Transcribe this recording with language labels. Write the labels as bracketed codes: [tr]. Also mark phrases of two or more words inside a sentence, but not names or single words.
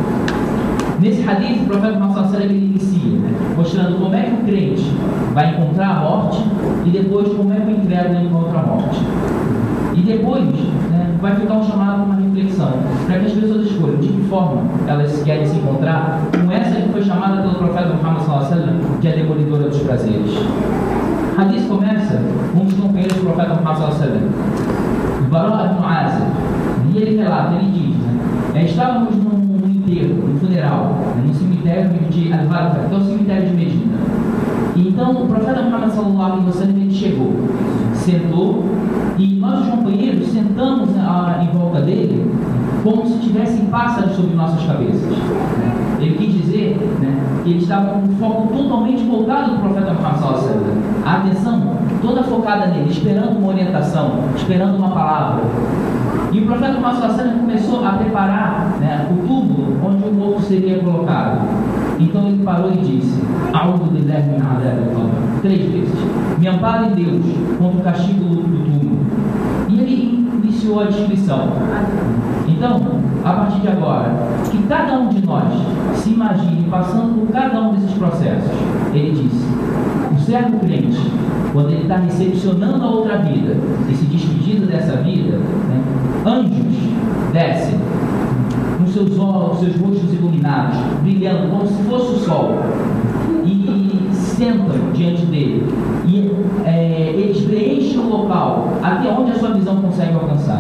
[pt] Nesse hadith, o profeta Muhammad ele inicia, mostrando como é que o crente vai encontrar a morte e depois como é que o incrédulo encontra a morte. E depois vai ficar um chamado para uma reflexão, para que as pessoas escolham de que forma elas querem se encontrar com essa que foi chamada pelo profeta Muhammad [ar] صلى الله عليه وسلم, [pt] que é a demolidora dos prazeres. A hadith começa com um dos companheiros do profeta Muhammad [ar] صلى الله عليه وسلم, [pt] Bara ibn Azib, e ele relata, ele diz, estávamos num enterro, num funeral, no cemitério de Al-Barqa, que é o cemitério de Medina. E então o profeta Muhammad [ar] صلى الله عليه وسلم [pt] ele chegou, sentou, e nós, os companheiros, sentamos em volta dele como se tivessem pássaros sobre nossas cabeças. Ele quis dizer que ele estava com um foco totalmente voltado no profeta Muhammad [ar] صلى الله عليه وسلم. [pt] A atenção toda focada nele, esperando uma orientação, esperando uma palavra. E o profeta Muhammad [ar] صلى الله عليه وسلم [pt] começou a preparar o túmulo onde o morto seria colocado. Então ele parou e disse: [ar] أعوذ بالله من عذاب القبر, 3 vezes. [pt] Me ampare em Deus contra o castigo do túmulo. E ele iniciou a descrição. Então, a partir de agora, que cada um de nós se imagine passando por cada um desses processos. Ele disse: o servo crente, quando ele está recepcionando a outra vida e se despedindo dessa vida, anjos descem com seus olhos, seus rostos iluminados, brilhando como se fosse o sol, e sentam diante dele, e eles preenchem o local até onde a sua visão consegue alcançar.